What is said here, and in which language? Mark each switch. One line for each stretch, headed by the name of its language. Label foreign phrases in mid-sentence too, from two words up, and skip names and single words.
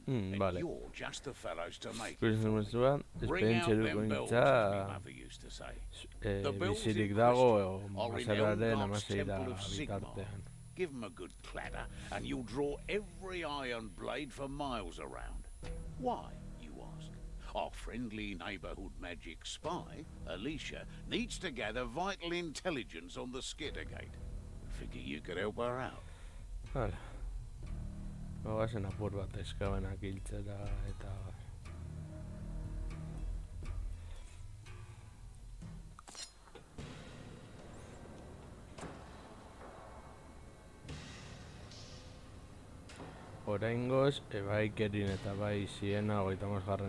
English: vale. and you're just the fellows to make it.
Basque: Esperientzia irukoitza bizirik dago azararen 16 bitartean.
English: Give them a good clatter, and you'll draw every iron blade for miles around. Why, you ask? Our friendly neighborhood magic spy, Alicia, needs to gather vital intelligence on the Skittergate. Figure you could help her out.
Basque: Vale. Goazen apur bat eskabenak hiltzera eta... Oraingoz, bai Kerin eta bai Siena 35.